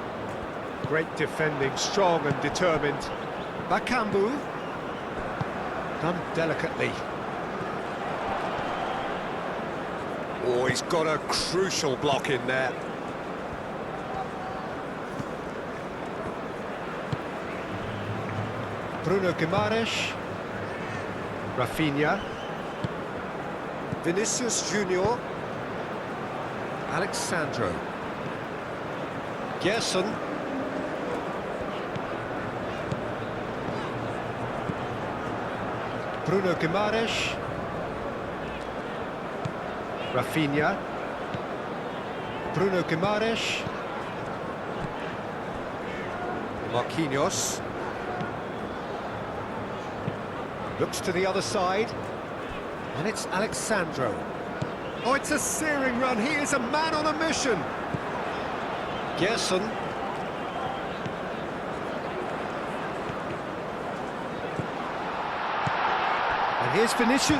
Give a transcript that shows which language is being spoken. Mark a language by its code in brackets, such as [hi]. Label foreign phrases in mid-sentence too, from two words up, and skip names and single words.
[en] Great defending, strong and determined. Bakambu. Done delicately. Oh, he's got a crucial block in there. Bruno Guimaraes. Raphinha. Vinicius Junior. Alexandro. Gerson. Bruno Guimaraes. Raphinha. Bruno Guimaraes. Marquinhos. Looks to the other side. And it's Alexandro. Oh, it's a searing run. He is a man on a mission. Gerson. And here's Vinicius.